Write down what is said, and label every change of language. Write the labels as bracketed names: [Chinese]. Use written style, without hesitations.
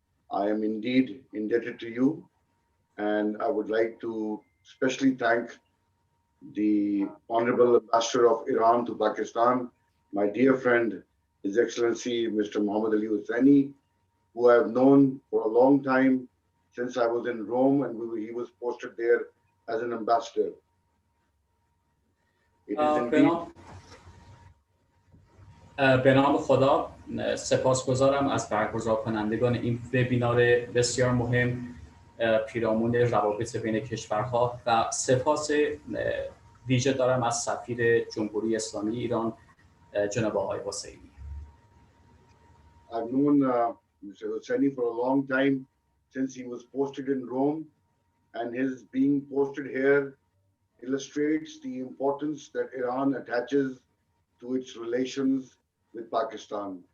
[English] I am indeed indebted to you, and I would like to especially thank the Honorable Ambassador of Iran to Pakistan, my dear friend, His Excellency Mr. Mohammad Ali Husseini, who I have known for a long time since I was in Rome and he was posted there as an ambassador. It is indeed... [Persian] به نام خدا سپاسگزارم از برگزار کنندگان این وبینار بسیار مهم پیرامون روابط بین کشورها و سپاس ویژه دارم از سفیر جمهوری اسلامی ایران جناب آقای حسینی. [English] I've known Mr. Husseini for a long time since he was posted in Rome, and his being posted here illustrates the importance that Iran attaches to its relations with Pakistan.